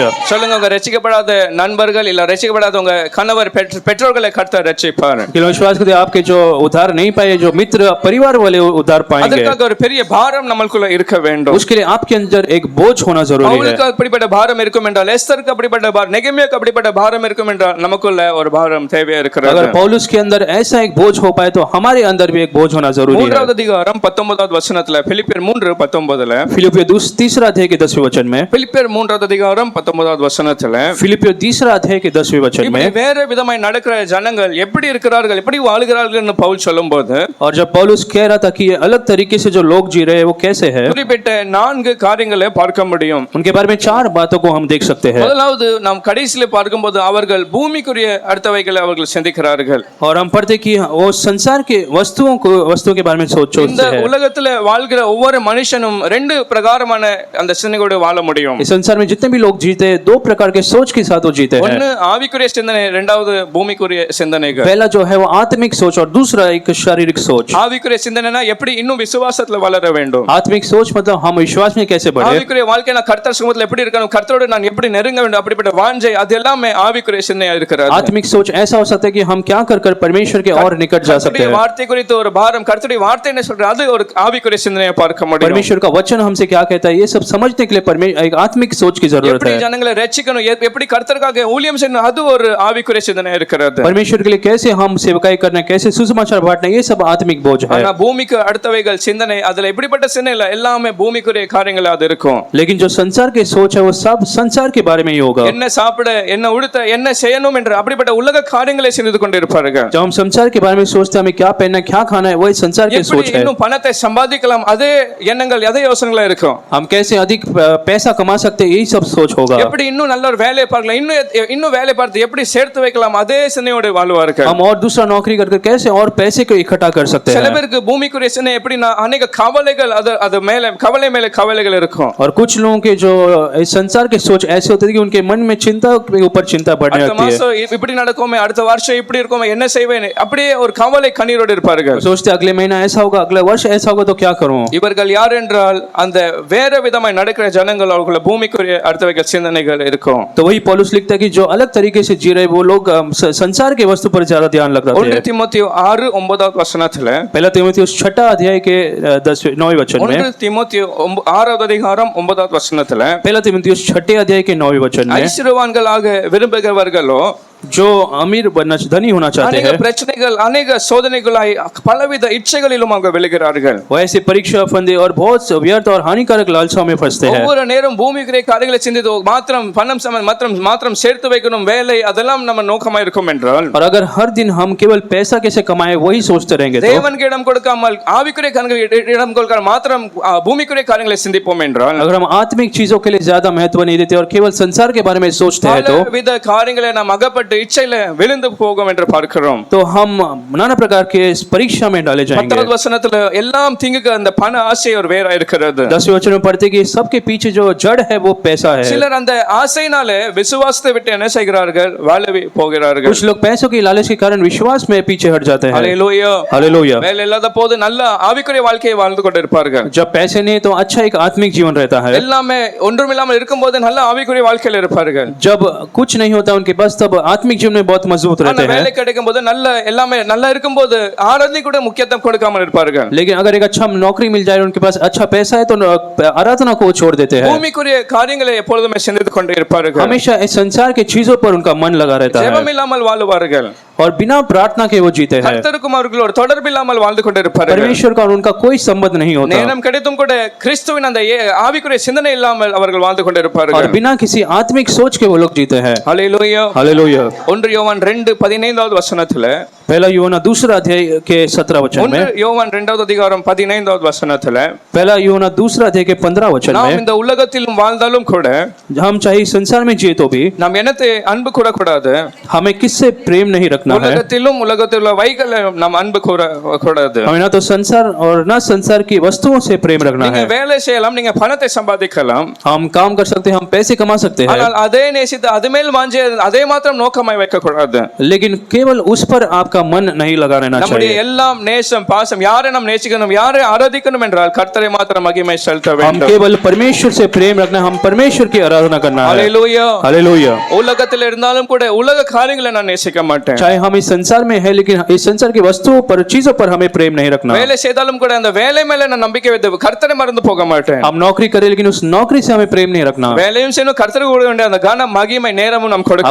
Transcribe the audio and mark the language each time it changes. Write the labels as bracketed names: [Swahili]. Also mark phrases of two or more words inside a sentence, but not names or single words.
[Tamil] சொல்லுங்க, உங்க ரட்சிக்கப்படாத நண்பர்கள் இல்ல ரட்சிக்கப்படாதவங்க கணவர் பெற்றோர்களை கர்த்தர் ரட்சிப்பார். [Hindi] किलो विश्वास करते हैं आपके जो उद्धार नहीं पाए, जो मित्र परिवार वाले उद्धार पाएंगे। [Tamil] அதற்காக ஒரு பெரிய பாரம் நமக்குள்ள இருக்க வேண்டும். [Hindi] उसके लिए आपके अंदर एक बोझ होना जरूरी है। [Tamil] பவுலுக்கு அப்படிப்பட்ட பாரம் இருக்கும் என்றால், எஸ்தருக்கு அப்படிப்பட்ட பாரம், நெகேமியாவுக்கு அப்படிப்பட்ட பாரம் இருக்கும் என்றால், நமக்குள்ள ஒரு பாரம் தேவையா இருக்கிறது. [Hindi] अगर पौलुस के अंदर ऐसा एक बोझ हो पाए, तो हमारे अंदर भी एक बोझ होना जरूरी है। [Tamil] 3வது அதிகாரம் 19வது வசனத்துல, பிலிப்பியர் 3:19 [Hindi] फिलिपियो 3 अध्याय के 10वें वचन में, [Tamil] பிலிப்பியர் 3வது அதிகாரம் 19வது வசனத்துல, [Hindi] फिलिपियो 3 अध्याय के 10वें वचन में, [Tamil] வேற விதமாய் நடக்கிற ஜனங்கள் எப்படி இருக்கிறார்கள், எப்படி வாழ்கிறார்கள்னு பவுல் சொல்லும்போது, [Hindi] और जब पौलुस कह रहा था कि ये अलग तरीके से जो लोग जी रहे हैं वो कैसे है, [Tamil] குறிப்பிட்ட 4 காரியங்களை பார்க்க முடியும். [Hindi] उनके बारे में 4 बातों को हम देख सकते हैं। [Tamil] முதலாவது நாம் கடைசியில பார்க்கும்போது அவர்கள் பூமிக்குரிய அடுத்தவைகளை அவர்கள் சிந்திக்கிறார்கள். [Hindi] और हम पढ़ते कि वो संसार के वस्तुओं के बारे में सोचते [Tamil] இந்த [Hindi] हैं। [Tamil] உலகத்துல வாழ்கிற ஒவ்வொரு மனுஷனும் 2 பிரகாரமான அந்த சிந்தனையோடு வாழ முடியும். [Hindi] इस संसार में जितने भी लोग जीते हैं, 2 प्रकार के सोच के साथ वो जीते हैं। [Tamil] ஒன்னு ஆவிக்குரிய சிந்தனை, இரண்டாவது பூமிக்குரிய சிந்தனைகள். [Hindi] पहला जो है वो आत्मिक सोच, और दूसरा एक शारीरिक सोच। [Tamil] ஆவிக்குரிய சிந்தனைனா எப்படி இன்னும் விசுவாசத்துல வளர வேண்டும். [Hindi] आत्मिक सोच मतलब हम विश्वास में कैसे बढ़े। [Tamil] ஆவிக்குரிய வாழ்க்கைனா கர்த்தர் சமூகத்துல எப்படி இருக்கணும், கர்த்தரோடு நான் எப்படி நெருங்க வேண்டும், அப்படிப்பட்ட வாஞ்சை, அது எல்லாமே ஆவிக்குரிய சிந்தனையா இருக்கிறது. [Hindi] आत्मिक सोच ऐसा हो सकता है कि हम क्या कर परमेश्वर के और निकट जा सकते हैं। [Tamil] வார்த்தை குறித்து ஒரு பாரம், கர்த்தருடைய வார்த்தை என்ன சொல்றது, அது ஒரு ஆவிக்குரிய சிந்தனையை பார்க்க முடியும். [Hindi] परमेश्वर का वचन हमसे क्या कहता है, ये सब समझने के लिए एक आत्मिक सोच की जरूरत [Tamil] எப்படி [Hindi] है। [Tamil] ஜனங்களை ரட்சிக்கணும், எப்படி கர்த்தருக்காக ஊழியம் செய்யணும், அது ஒரு ஆவிக்குரிய சிந்தனை இருக்கிறது. [Hindi] परमेश्वर के लिए कैसे हम सेवकाई करना, कैसे सुसमाचार बांटना, ये सब आत्मिक बोझ है। [Tamil] ஆனா பூமிக்கு அடுத்தவைகள் சிந்தனை, அதுல எப்படிப்பட்ட சிந்தனை இல்ல, எல்லாமே பூமிக்குரிய காரியங்கள் அது இருக்கும். [Hindi] लेकिन जो संसार की सोच है वो सब संसार के बारे में ही होगा। [Tamil] என்ன சாப்பிட, என்ன உடுத்த, என்ன செய்யணும் என்று அப்படிப்பட்ட உலக காரியங்களை சிந்தித்து கொண்டிருப்பார்கள். [Hindi] जब हम संसार के बारे में सोचते हैं हमें क्या पहनना, क्या खाना है, वही संसार की सोच है। [Tamil] இன்னும் பணத்தை சம்பாதிக்கலாம், அதே எண்ணங்கள், அதே யோசனைகள் இருக்கும். [Hindi] हम कैसे अधिक पैसा कमा सकते हैं, यही सब सोच होगा। [Tamil] எப்படி இன்னும் நல்ல ஒரு வேலையை பார்க்கலாம், இன்னும் வேலை பார்த்து எப்படி சேர்த்து வைக்கலாம், அதே சிந்தனையோடு வாழ்வார்கள். [Hindi] हम और दूसरा नौकरी करके कैसे और पैसे को इकट्ठा कर सकते हैं। [Tamil] சில பேருக்கு பூமிக்குரிய சிந்தனை எப்படின்னா, अनेक கவலைகள், அது மேல கவலை மேல கவலைகள் இருக்கும். [Hindi] और कुछ लोगों के जो इस संसार के सोच ऐसे होते हैं कि उनके मन में चिंता के ऊपर चिंता बढ़ने लगती है। [Tamil] இப்படி நடக்குமே, அடுத்த வருஷம் இப்படி இருக்குமே, என்ன செய்வேன், அப்படியே ஒரு கவலை கண்ணீரோடு இருப்பார்கள். [Hindi] सोचते अगले महीना ऐसा होगा, अगले वर्ष ऐसा होगा, तो क्या करूं। [Tamil] இவர்கள் யார் என்றால், அந்த வேற விதமாய் நடக்கிற ஜனங்கள், அவர்களுக்கு பூமிக்குரிய அடுத்தவைகள் சிந்தனைகள் இருக்கும். [Hindi] तो वही पौलुस लिखता है कि जो अलग तरीके से जी रहे वो लोग संसार के वस्तु पर ज्यादा ध्यान लग रहे हैं। [Tamil] 1 தீமோத்தேயு 6:9 வசனத்துல, [Hindi] पहला तीमुथियुस 6 अध्याय के 9वें वचन में, [Tamil] 1 தீமோத்தேயு 6வது அதிகாரம் 9வது வசனத்துல, [Hindi] पहला तीमुथियुस 6 अध्याय के 9वें वचन में, [Tamil] ஐஸ்வர்யவான்களாக விரும்புகிறவர்களோ [Hindi] जो अमीर बनना धनी होना चाहते [Tamil] அநேக [Hindi] हैं [Tamil] பிரச்சனைகள் அநேக சோதனைகளாய் பலவித இச்சைகளிலும் அவங்க விழுகிறார்கள் [Hindi] वो ऐसे परीक्षा फंदे और बहुत व्यर्थ और हानिकारक लालसाओं में फंसते हैं [Tamil] ஒவ்வொரு நேரம் பூமிக்குரிய காரியங்களை சிந்தித்து மாத்திரம் பணம் மாத்திரம் சேர்த்து வைக்கணும் வேலை அதெல்லாம் நம்ம நோக்கமா இருக்கும் என்றால் [Hindi] और अगर हर दिन हम केवल पैसा कैसे कमाए वही सोचते रहेंगे तो [Tamil] தேவனுக்கு இடம் கொடுக்காமல் ஆவிக்குரிய காரியங்களுக்கு இடம் கொடுக்காமல் மாத்திரம் பூமிக்குரிய காரியங்களை சிந்திப்போம் என்றால் [Hindi] अगर हम आत्मिक चीजों के लिए ज्यादा महत्व नहीं देते और केवल संसार के बारे में सोचते हैं तो [Tamil] பலவித காரியங்களை நாம் அகப்பட்டு இச்சையில விழுந்து போகும் என்று பார்க்கிறோம் [Hindi] तो हम नाना प्रकार के इस परीक्षा में डाले जाएंगे [Tamil] 10வது வசனத்துல எல்லாம் தீங்குக்கு அந்த பண ஆசை ஒரு வேரா இருக்கிறது [Hindi] 10वें वचन में पढ़ते कि सबके पीछे जो जड़ है वो पैसा है [Tamil] சிலர் அந்த ஆசையினாலே விசுவாசத்தை விட்டு என்ன செய்கிறார்கள் வாழவே போகிறார்கள் [Hindi] कुछ लोग पैसों की लालच के कारण विश्वास में पीछे हट जाते हैं [Tamil] ஹல்லேலூயா [Hindi] हालेलुया [Tamil] வேலை இல்லாத போது நல்ல ஆவிக்குரிய வாழ்க்கையை வாழ்ந்து கொண்டிருப்பார்கள் [Hindi] जब पैसे नहीं तो अच्छा एक आत्मिक जीवन रहता है [Tamil] எல்லாமே ஒன்றுமில்லாமல் இருக்கும்போது நல்ல ஆவிக்குரிய வாழ்க்கையில இருப்பார்கள் [Hindi] जब कुछ नहीं होता उनके पास तब आत्मिक जीवन में बहुत मजबूत रहते हैं [Tamil] வேலை கிடைக்கும் போது நல்ல எல்லாமே நல்லா இருக்கும்போது ஆராதனை கூட முக்கியத்துவம் கொடுக்காமல் இருப்பார்கள் [Hindi] लेकिन अगर एक अच्छा नौकरी मिल जाए उनके पास अच्छा पैसा है तो आराधना को छोड़ देते हैं [Tamil] பூமிக்குரிய காரியங்களை எப்பொழுதுமே சிந்தித்துக் கொண்டே இருப்பார்கள் [Hindi] हमेशा इस संसार के चीजों पर उनका मन लगा रहता है [Tamil] ஜெபம் இல்லாமல் வாழுவார்கள் [Hindi] और बिना प्रार्थना के वो जीते हैं [Tamil] கர்த்தருக்கும் அவர்களோடு தொடர்பு இல்லாமல் வாழ்ந்து கொண்டிருப்பார்கள் [Hindi] परमेश्वर का और उनका कोई संबंध नहीं होता [Tamil] நேரம் கிடைத்தும் கூட கிறிஸ்துவின் அந்த ஆவிக்குரிய சிந்தனை இல்லாமல் அவர்கள் வாழ்ந்து [Hindi] और [Tamil] கொண்டிருப்பார்கள் [Hindi] बिना किसी आत्मिक सोच के वो लोग जीते हैं [Tamil] ஹல்லேலூயா [Hindi] हालेलुया [Tamil] 1 யோவான் 2:15வது வசனத்துல [Hindi] पहला यूहन्ना दूसरा अध्याय के 17 वचन [Tamil] 1 [Hindi] में [Tamil] யோவான் 2வது அதிகாரம் 15வது வசனத்துல [Hindi] पहला यूहन्ना दूसरा अध्याय के 15 वचन [Tamil] நாம் [Hindi] में [Tamil] இந்த உலகத்திலும் வாழ்ந்தாலும் கூட [Hindi] हम चाहे इस संसार में जिए तो भी [Tamil] நாம் என்னத்தை அன்பு கூடக்கூடாது [Hindi] हमें किससे प्रेम नहीं रखना है [Tamil] உலகத்தில் உள்ள வைகளை நாம் அன்பு கூடாது [Hindi] हमें ना तो संसार और ना संसार की वस्तुओं से प्रेम रखना [Tamil] நீங்க [Hindi] है [Tamil] வேலை செய்யலாம் நீங்க பணத்தை சம்பாதிக்கலாம் [Hindi] हम काम कर सकते हैं हम पैसे कमा सकते हैं [Tamil] ஆனால் அதே நேசித்து அது மேல் வாஞ்சை அதே மாத்திரம் நோக்கமாய் வைக்க கூடாது [Hindi] लेकिन केवल उस पर आपका मन नहीं लगा रहना [Tamil] நம்முடைய [Hindi] चाहिए [Tamil] எல்லாம் நேசம் பாசம் யாரை நாம் நேசிக்கணும் யாரை ஆராதிக்கணும் என்றால் கர்த்தரை மாத்திரம் மகிமை செலுத்த [Hindi] हम [Tamil] வேண்டும் [Hindi] केवल परमेश्वर से प्रेम रखना हम परमेश्वर की आराधना करना है [Tamil] ஹல்லேலூயா [Hindi] हालेलुया [Tamil] உலகத்தில் இருந்தாலும் கூட உலக காரியங்களை நான் நேசிக்க மாட்டேன் [Hindi] चाहे हम इस संसार में है लेकिन इस संसार की वस्तुओं पर चीजों पर हमें प्रेम नहीं रखना [Tamil] வேலை செய்தாலும் கூட அந்த வேலை மேல நான் நம்பிக்கை வைத்து கர்த்தரை மறந்து போக மாட்டேன் [Hindi] हम नौकरी करें लेकिन उस नौकरी से हमें प्रेम नहीं रखना [Tamil] வேலையும் செய்யணும் கர்த்தருக்கு கொடுக்க வேண்டிய அந்த கன மகிமை நேரமும் நாம் கொடுக்க